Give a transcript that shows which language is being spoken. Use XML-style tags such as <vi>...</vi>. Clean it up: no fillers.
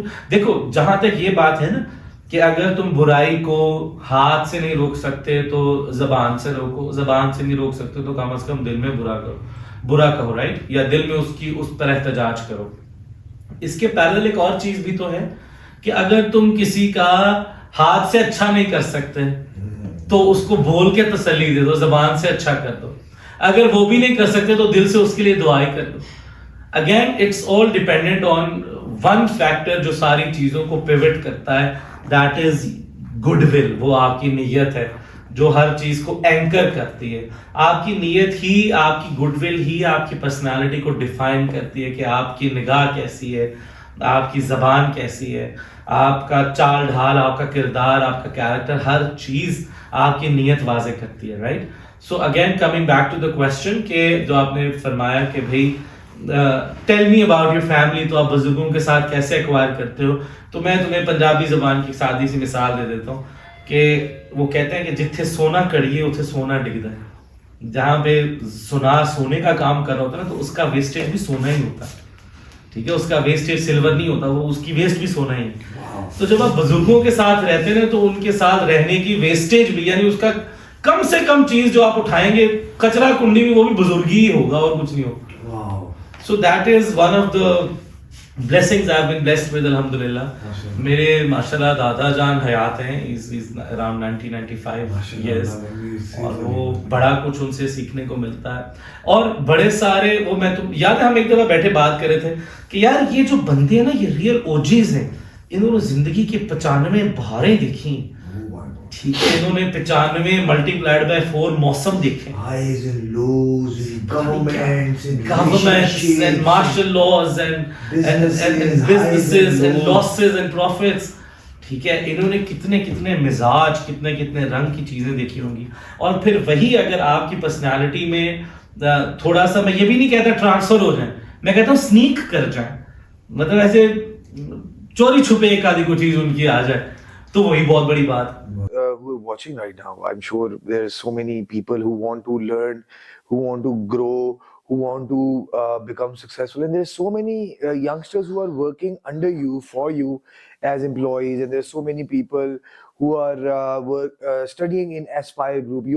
<ur>دیکھو جہاں تک یہ بات ہے نا کہ اگر تم برائی کو ہاتھ سے نہیں روک سکتے تو زبان سے روکو, زبان سے نہیں روک سکتے تو کم از کم دل میں برا کہو, رائٹ, یا دل میں اس پر احتجاج کرو. اس کے پیرل ایک اور چیز بھی تو ہے کہ اگر تم کسی کا ہاتھ سے اچھا نہیں کر سکتے تو اس کو بول کے تسلی دے دو, زبان سے اچھا کر دو. اگر وہ بھی نہیں کر سکتے تو دل سے اس کے لیے دعائیں کر دو.</ur> <en>Again, it's all dependent on one factor</en> <ur>جو ساری چیزوں کو پیوٹ کرتا ہے,</ur> <en>that is goodwill.</en> <ur>وہ آپ کی نیت ہے جو ہر چیز کو اینکر کرتی ہے. آپ کی نیت ہی, آپ کی گڈ ول ہی آپ کی پرسنالٹی کو ڈیفائن کرتی ہے کہ آپ کی نگاہ کیسی ہے, آپ کی زبان کیسی ہے, آپ کا چال ڈھال, آپ کا کردار, آپ کا کیریکٹر, ہر چیز آپ کی نیت واضح کرتی ہے, right.</ur> <en>so again coming back to the question</en> <ur>کہ جو آپ نے فرمایا کہ بھائی</ur> <en>tell me about your family,</en> <ur>تو آپ بزرگوں کے ساتھ کیسے ایکوائر کرتے ہو. تو میں تمہیں پنجابی زبان کی سادی سی مثال دے دیتا ہوں کہ وہ کہتے ہیں کہ</ur> <pa>جتھے سونا کڑیے اتھے سونا ڈگدا ہے.</pa> <ur>جہاں پہ سونے کا کام کر رہا ہوتا ہے نا, تو اس کا ویسٹیج بھی سونا ہی ہوتا ہے, ٹھیک ہے. اس کا ویسٹیج سلور نہیں ہوتا, وہ اس کی ویسٹ بھی سونا ہی ہے. تو جب آپ بزرگوں کے ساتھ رہتے ہیں تو ان کے ساتھ رہنے کی ویسٹیج بھی, یعنی اس کا کم سے کم چیز جو آپ اٹھائیں گے کچرا کنڈی میں, وہ بھی بزرگی ہی ہوگا اور کچھ نہیں ہوگا.</ur> <en>So that is one of the blessings I've been blessed with, alhamdulillah.</en> <ur>میرے ماشاءاللہ دادا جان حیات ہیں,</ur> <en>is around 1995 years,</en> <ur>اور وہ بڑا کچھ ان سے سیکھنے کو ملتا ہے. اور بڑے سارے وہ, میں تو یاد ہے ہم ایک دفعہ بیٹھے بات کر رہے تھے کہ یار یہ جو بندے ہیں نا, یہ ریئل اوجیز ہیں. انہوں نے زندگی کے 95 بہاریں دیکھی, ٹھیک ہے. انہوں نے 95 ملٹی پلائڈ بائی 4 موسم دیکھے,</ur> <en>highs and lows and governments and martial laws and businesses and losses and profits,</en> <ur>ٹھیک ہے. انہوں نے کتنے مزاج, کتنے رنگ کی چیزیں دیکھی ہوں گی. اور پھر وہی اگر آپ کی پرسنالٹی میں تھوڑا سا, میں یہ بھی نہیں کہتا ٹرانسفر ہو جائیں, میں کہتا ہوں سنیک کر جائیں, مطلب ایسے چوری چھپے ایک آدھی کوئی چیز ان کی آ جائے, تو وہی بہت بڑی بات.</ur> <en>Who are watching right now, I'm sure there are so many people who want to learn, who want to grow, who want to become successful, and there's so many youngsters who are working under you, for you as employees, and there's so many people who are studying in Aspire Group.</en>